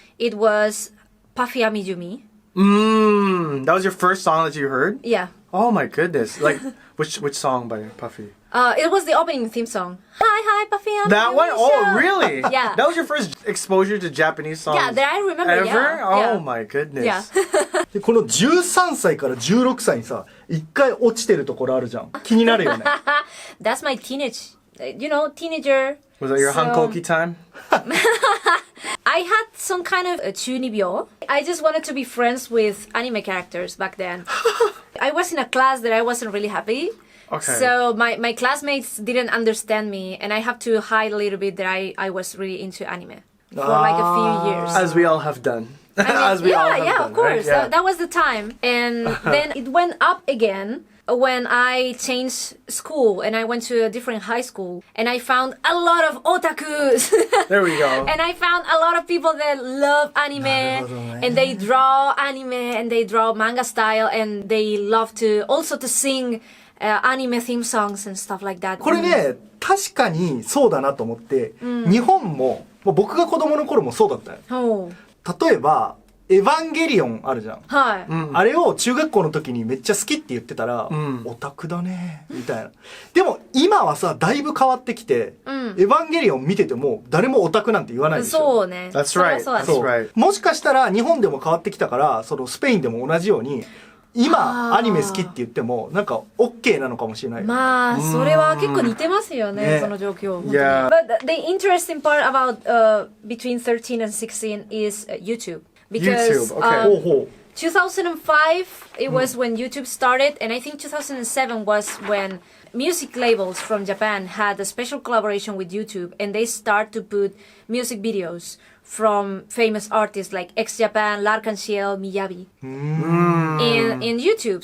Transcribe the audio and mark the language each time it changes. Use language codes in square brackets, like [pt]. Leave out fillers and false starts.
[en] It was Puffy Amijumi. That was your first song that you heard? Yeah. Oh my goodness. Like, which song by Puffy? It was the opening theme song. Hi, Puffy. I'm That one? Oh, really? Yeah. That was your first exposure to Japanese songs? Yeah, that I remember. Ever? Yeah. Oh my goodness. Yeah. [ja] でこの13歳から16歳にさ、一回落ちてるところあるじゃん。気になるよね。 [en] That's my teenage, teenager. Was that your hankoki time? I had some kind of a chunibyo. I just wanted to be friends with anime characters back then. I was in a class that I wasn't really happy. Okay. So my classmates didn't understand me, and I have to hide a little bit that I was really into anime for like a few years. As we all have done. I mean, As we all have done, of course. Right? Yeah. That was the time. And then it went up again when I changed school and I went to a different high school and I found a lot of otakus. There we go. And I found a lot of people that love anime and they draw anime and they draw manga style and they love to also to sing anime theme songs and stuff like that. [ja] これね、確かにそうだなと思って、日本も僕が子供の頃もそうだったよ。 [en] Oh. [ja] 例えばエヴァンゲリオンあるじゃん、はい、あれを中学校の時にめっちゃ好きって言ってたら、オタクだねみたいな。でも今はさだいぶ変わってきて、エヴァンゲリオン見てても誰もオタクなんて言わないでしょ。そうね。 [en] That's right. [ja] そう [en] That's right. [ja] もしかしたら日本でも変わってきたからそのスペインでも同じように今アニメ好きって言ってもなんか OK なのかもしれない。まあそれは結構似てますよね、その状況。 [en] Yeah. But the interesting part about between 13 and 16 is YouTube. Because YouTube, okay. 2005 it was when YouTube started, and I think 2007 was when music labels from Japan had a special collaboration with YouTube, and they start to put music videos from famous artists like X-Japan, L'Arc-en-Ciel, Miyabi in YouTube.